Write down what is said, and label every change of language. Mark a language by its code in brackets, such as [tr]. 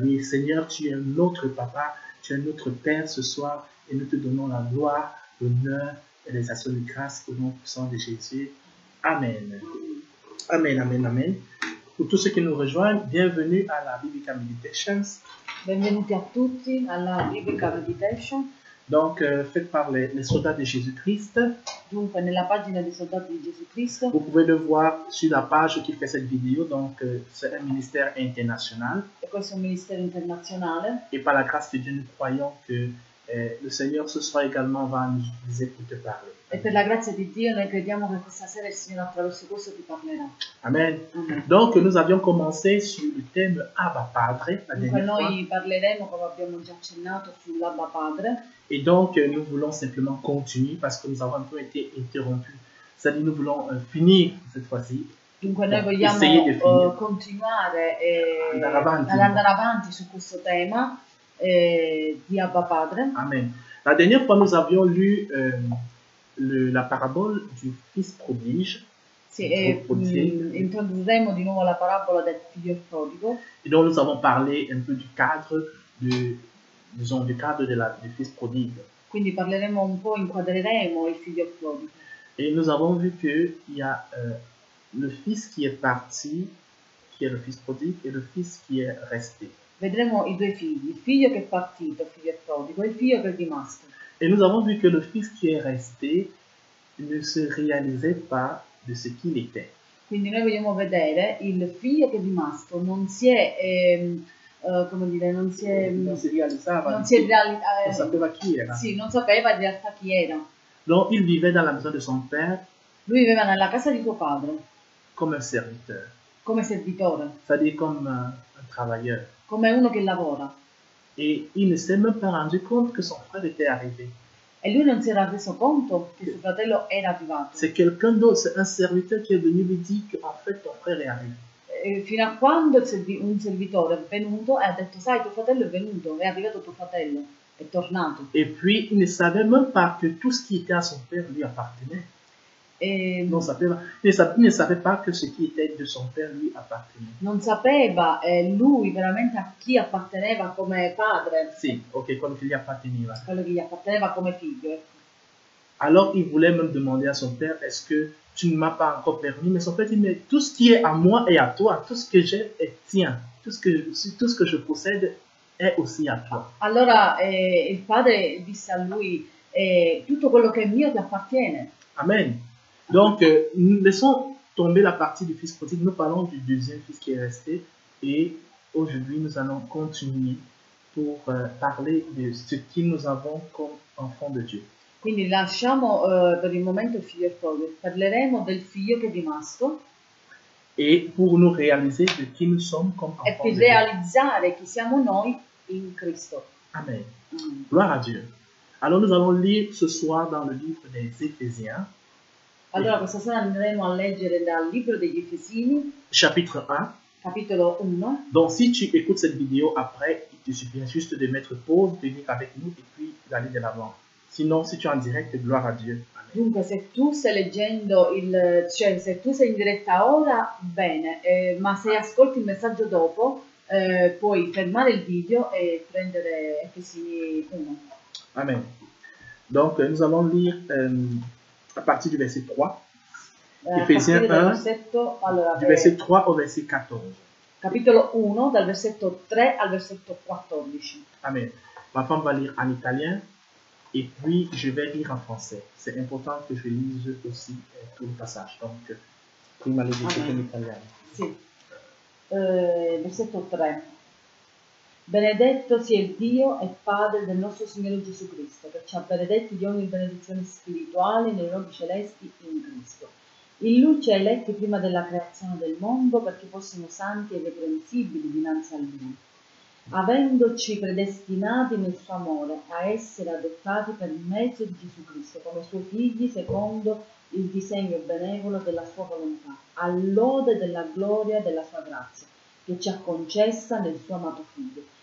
[fr] Oui, Seigneur, tu es notre papa, tu es notre Père ce soir et nous te donnons la gloire, l'honneur et les actions de grâce au nom puissant de Jésus. Amen. Amen, amen, amen. Pour tous ceux qui nous rejoignent, bienvenue à la Biblical Meditations. [it] Benvenuti a tutti alla Biblical Meditation. [fr] Donc, faite par les soldats de Jésus-Christ. [it] Dunque, nella pagina dei soldati di Gesù Cristo. [fr] Vous pouvez le voir sur la page qui fait cette vidéo. Donc, c'est un ministère international. [it] E questo è un ministero internazionale. [fr] Et par la grâce de Dieu, nous croyons que le Seigneur ce soir également va nous utiliser pour te parler. [it] E per la grazia di Dio noi crediamo che questa sera il Signore attraverso questo ti parlerà. Amen. Amen. [fr] Donc, nous avions commencé sur le thème Abba Padre la [it] Dunque [fr] dernière fois. [it] noi parleremo, come abbiamo già accennato, sull'Abba Padre. [fr] Et donc, nous voulons simplement continuer parce que nous avons un peu été interrompus. C'est-à-dire, nous voulons finir cette fois-ci. [it] Dunque noi [fr] Essayer [it] di finire. vogliamo continuare ad andare avanti su questo tema di Abba Padre. Amen. [fr] La dernière fois, nous avions lu la parabole du fils prodige. [it] Sì, e introdurremo di nuovo la parabola del figlio prodigo. [fr] Et donc, nous avons parlé un peu du cadre, du cadre du fils prodigue. [it] Quindi parleremo un po', inquadreremo il figlio prodigo. [fr] Et nous avons vu qu'il y a le fils qui est parti, qui est le fils prodigue, et le fils qui est resté. [it] Vedremo i due figli, il figlio che è partito, il figlio prodigo, e il figlio che è rimasto. [fr] Et nous avons vu que le fils qui est resté ne se réalisait pas de ce qu'il était. [it] Quindi noi vogliamo vedere il figlio che è rimasto, non si è, come dire, non sapeva chi era. Sì, non sapeva in realtà chi era. [fr] Donc il vivait dans la maison de son père. [it] Lui viveva nella casa di suo padre. [fr] Comme un serviteur. [it] Come servitore. [fr] C'est-à-dire comme un travailleur. [it] Come uno che lavora. [fr] Et il ne s'est même pas rendu compte que son frère était arrivé. [it] E lui non si era reso conto che suo fratello era arrivato. [fr] C'est quelqu'un d'autre, c'est un serviteur qui est venu lui dire qu'en fait ton frère est arrivé. [it] Fino a quando un servitore è venuto e ha detto: sai, tuo fratello è venuto, è arrivato tuo fratello, è tornato. [fr] Et puis il ne savait même pas que tout ce qui était à son père lui appartenait. Il ne savait pas que ce qui était de son père lui appartenait. [it] Non sapeva lui veramente a chi apparteneva come padre. Sì, ok, quello che gli apparteneva. Quello che gli apparteneva come figlio. Ecco. [fr] Alors il voulait même demander à son père: est-ce que tu ne m'as pas encore permis? Mais son père dit: mais tout ce qui est à moi est à toi, tout ce que j'ai est tien, tout ce que je possède è aussi a toi. [it] Allora il padre disse a lui: tutto quello che è mio ti appartiene. Amen. [fr] Donc, laissons tomber la partie du fils prodigue. Nous parlons du deuxième fils qui est resté. Et aujourd'hui, nous allons continuer pour parler de ce que nous avons comme enfants de Dieu. [it] Quindi lasciamo per il momento il figlio prodigo. Parleremo del figlio che è rimasto. [fr] Et pour nous réaliser de qui nous sommes comme enfants [it] e per [fr] de Dieu. [it] realizzare chi siamo noi in Cristo. [fr] Amen. Gloire à Dieu. Alors, nous allons lire ce soir dans le livre des Éphésiens. [it] Allora questa sera andremo a leggere dal libro degli Efesini, [fr] chapitre 1. [it] capitolo 1. [fr] Donc, si tu écoutes cette vidéo après, il te suffit juste de mettre pause, de venir avec nous et puis d'aller de l'avant. Sinon, si tu es en direct, gloire à Dieu. Amen. [it] Dunque, se tu stai leggendo cioè se tu sei in diretta ora, bene, ma se ascolti il messaggio dopo, puoi fermare il video e prendere Efesini 1. Amen. [fr] Donc, nous allons lire à partir du verset 3. Ephésiens 1, du verset 3 au verset 14. [it] Capitolo 1, dal versetto 3 al versetto 14. Amen. [fr] Ma femme va lire en italien et puis je vais lire en français. C'est important que je lise aussi tout le passage. [it] Donc, prima leggerò in italiano. Sì. Versetto 3. Benedetto sia il Dio e Padre del nostro Signore Gesù Cristo, che ci ha benedetti di ogni benedizione spirituale nei luoghi celesti in Cristo. In Lui ci ha eletti prima della creazione del mondo perché fossimo santi e irreprensibili dinanzi a Lui, avendoci predestinati nel suo amore a essere adottati per mezzo di Gesù Cristo come Suoi figli secondo il disegno benevolo della Sua volontà, all'ode della gloria della Sua grazia, che ci ha concessa nel Suo amato Figlio.